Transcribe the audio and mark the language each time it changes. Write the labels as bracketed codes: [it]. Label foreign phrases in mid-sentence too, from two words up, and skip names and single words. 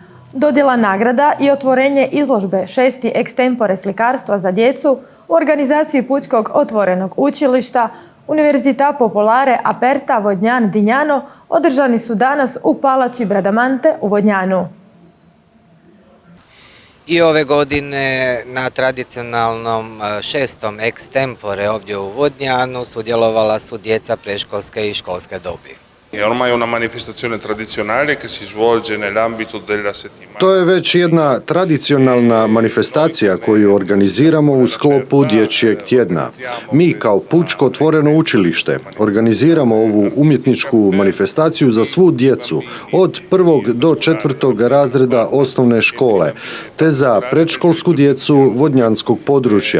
[hr] Dodjela nagrada i otvorenje izložbe 6. ekstempore slikarstva za djecu u organizaciji Pučkog otvorenog učilišta Università Popolare Aperta Vodnjan Dignano održani su danas u Palači Bradamante u Vodnjanu. I ove godine na tradicionalnom 6. ekstempore ovdje u Vodnjanu sudjelovala su djeca predškolske i školske dobi. [it] Ormai è una manifestazione tradizionale che si svolge nell'ambito della settimana. [hr] To je već jedna tradicionalna manifestacija koju organiziramo u sklopu dječjeg tjedna. Mi kao Pučko otvoreno učilište organiziramo ovu umjetničku manifestaciju za svu djecu od 1. do 4. razreda osnovne škole, te za predškolsku djecu vodnjanskog područja.